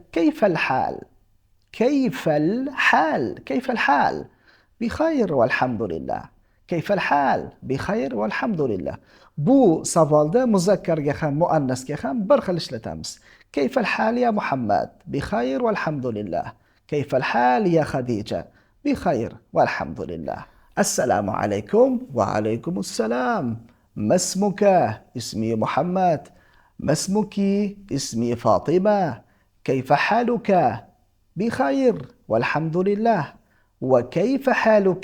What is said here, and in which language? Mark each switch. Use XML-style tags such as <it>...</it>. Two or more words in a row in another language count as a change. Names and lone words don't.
<ar>بخير والحمد لله. كيف الحال? بخير والحمد لله.</ar> <uz>Bu savolda muzakkarga ham muannasga ham bir xil ishlatamiz.</uz> <ar>كيف الحال يا محمد؟ بخير والحمد لله. كيف الحال يا خديجة? بخير والحمد لله. السلام عليكم. وعليكم السلام. ما اسمك؟ اسمي محمد. ما اسمك؟ اسمي فاطمة. كيف حالك؟ بخير والحمد لله. وكيف حالك؟</ar>